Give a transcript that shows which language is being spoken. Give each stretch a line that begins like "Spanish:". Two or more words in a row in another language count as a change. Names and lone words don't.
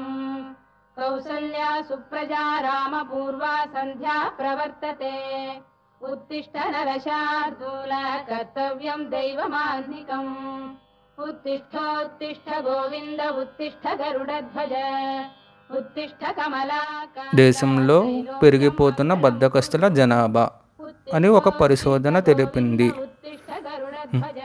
Sanskrit: कौसल्या सुप्रजा रामपूर्वा सन्ध्या प्रवर्तते। उत्तिष्ठ नरशार्दूल कर्तव्यं दैवमान्धिकम्। उत्तिष्ठोत्तिष्ठ गोविन्द उत्तिष्ठ गरुडध्वज उत्तिष्ठ कमलाकान्त।
Telugu: దేశంలో పెరిగిపోతున్న బద్ధకస్తుల జనాభా అని ఒక పరిశోధన తెలిపింది.
Sanskrit: उत्तिष्ठ गरुडध्वज